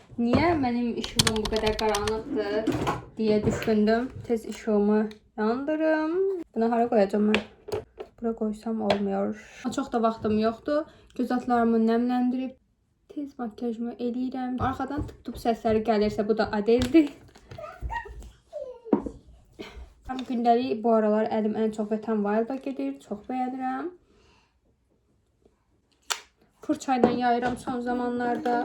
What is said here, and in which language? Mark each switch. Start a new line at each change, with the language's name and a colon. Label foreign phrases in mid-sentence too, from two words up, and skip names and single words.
Turkish: Niye benim işığım bu kadar karanlıktı diye düşündüm.
Azerbaijani: Tez ışığımı yandırım.
Turkish: Bunu hara koyacağım ben? Bura koysam olmuyor.
Azerbaijani: Çok da vaxtım yoxdur. Göz altlarımı nemləndirib tez makyajımı eləyirəm. Arxadan tıp-tıp səsləri gəlirsə bu da Adeldir. Gündəlik bu aralar əlim ən çox Wet n Wild'a gedir. Çox bəyənirəm. Fırçayla yayıram son zamanlarda.